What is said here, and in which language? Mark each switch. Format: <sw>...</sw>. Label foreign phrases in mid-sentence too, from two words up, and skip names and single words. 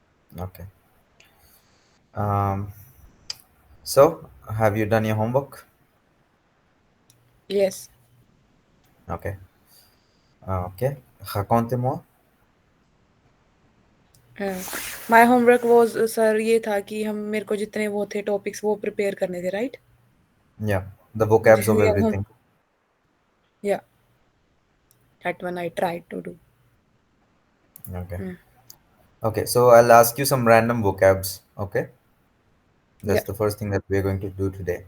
<en>Okay. Um, so, have you done your homework? Yes. Okay. Ok.</en> <fr>Racontez-moi.</fr> <en>My homework was sir</en> <hi>ये था कि हम मेरे को जितने वो थे टॉपिक्स वो प्रिपेयर करने थे, राइट?</hi> <en>Yeah, the vocabs of Yeah home everything. Yeah that one I tried to do. Okay. Okay, so I'll ask you some random vocabs. Okay, या that's the first thing that we're going to do today.</en>